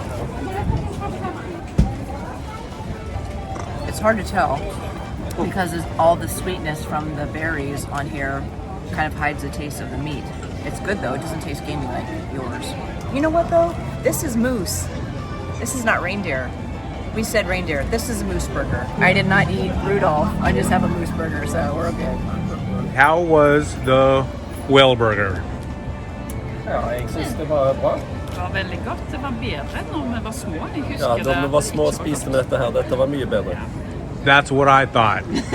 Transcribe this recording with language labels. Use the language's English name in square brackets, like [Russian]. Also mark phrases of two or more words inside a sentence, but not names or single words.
[English] It's hard to tell because all the sweetness from the berries on here kind of hides the taste of the meat. It's good though, it doesn't taste gamey like yours. You know what though? This is moose. This is not reindeer. We said reindeer. This is a moose burger. I did not eat Rudolph. I just have a moose burger, so we're good. How was the whale burger? [Norwegian] Ja, jeg synes det var bra. Det var veldig godt. Det var bedre når vi var små. Jeg husker Ja, da vi var små og ikke så spiste godt. med dette her, dette var mye bedre. [English] That's what I thought.